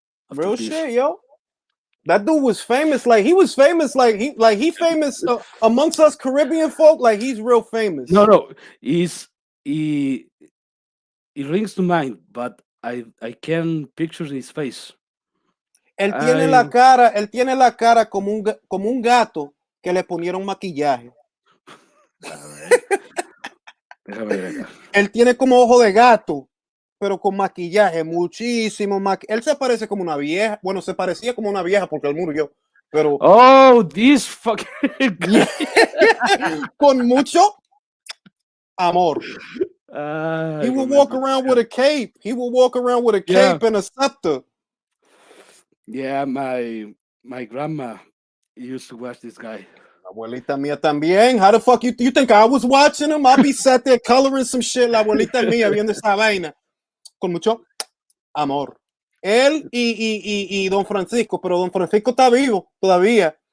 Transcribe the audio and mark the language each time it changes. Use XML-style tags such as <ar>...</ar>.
<en>Real shit, yo. That dude was famous. He was famous. He famous amongst us Caribbean folk. Like he's real famous. No. He rings to mind, but I can picture his face.</en> <es>Él tiene la cara como un gato que le ponieron maquillaje. Déjame ver acá. Él tiene como ojo de gato, pero con maquillaje, muchísimo maquillaje. Él se parece como una vieja. Bueno, se parecía como una vieja porque él murió. Pero.</es> <en>Oh, this fucking guy.</en> <es>Con mucho amor.</es> <en>He would walk around with a cape. He would walk around with a cape and a scepter. Yeah, my grandma used to watch this guy.</en> <es>La abuelita mía también.</es> <en>How the fuck you think I was watching him? I'll be sat there coloring some shit.</en> <es>La abuelita mía viendo esa vaina. Con mucho amor. Él y Don Francisco, pero Don Francisco está vivo todavía.</es>